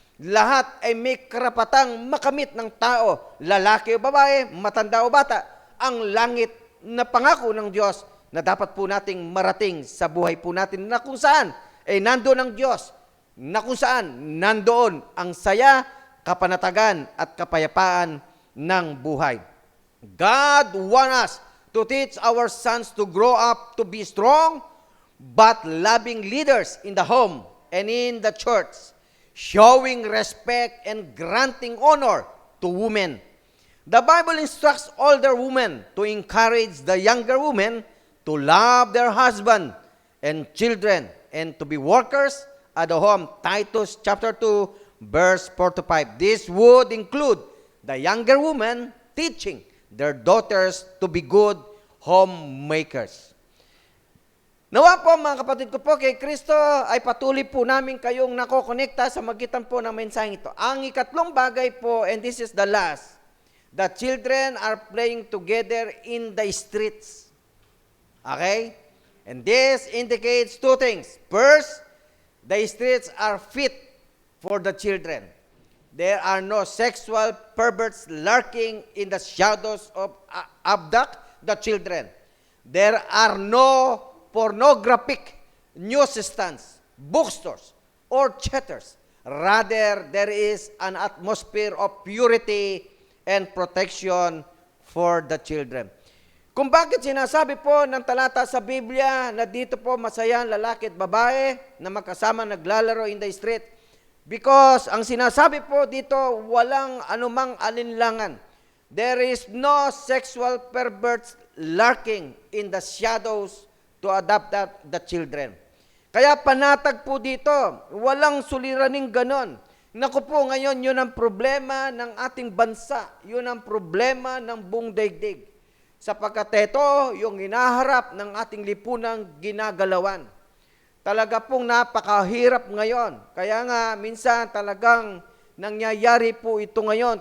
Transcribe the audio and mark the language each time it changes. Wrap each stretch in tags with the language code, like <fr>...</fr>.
<tl>Lahat ay may karapatang makamit ng tao, lalaki o babae, matanda o bata, ang langit na pangako ng Diyos na dapat po nating marating sa buhay po natin na kung saan ay nandoon ang Diyos, na kung saan nandoon ang saya, kapanatagan at kapayapaan ng buhay.</tl> <en>God wants us to teach our sons to grow up to be strong but loving leaders in the home and in the church, showing respect and granting honor to women. The Bible instructs older women to encourage the younger women to love their husband and children and to be workers at the home. Titus chapter 2, verse 4 to 5. This would include the younger women teaching their daughters to be good homemakers.</en> <tl>Nawa po mga kapatid ko po kay Kristo ay patuloy po namin kayong nakokonekta sa magitan po ng mensaheng ito. Ang ikatlong bagay po,</tl> <en>and this is the last, the children are playing together in the streets. Okay? And this indicates two things. First, the streets are fit for the children. There are no sexual perverts lurking in the shadows of abduct the children. There are no pornographic newsstands, bookstores, or theaters. Rather, there is an atmosphere of purity and protection for the children.</en> <tl>Kung bakit sinasabi po ng talata sa Biblia na dito po masaya ang lalaki at babae na magkasama naglalaro</tl> <en>in the street? Because</en> <tl>ang sinasabi po dito, walang anumang alinlangan.</tl> <en>There is no sexual perverts lurking in the shadows to adopt the children.</en> <tl>Kaya panatag po dito, walang suliraning ganon. Naku po, ngayon yun ang problema ng ating bansa. Yun ang problema ng buong daigdig. Sapagkat ito, yung hinaharap ng ating lipunang ginagalawan. Talaga pong napakahirap ngayon. Kaya nga, minsan talagang nangyayari po ito ngayon.</tl>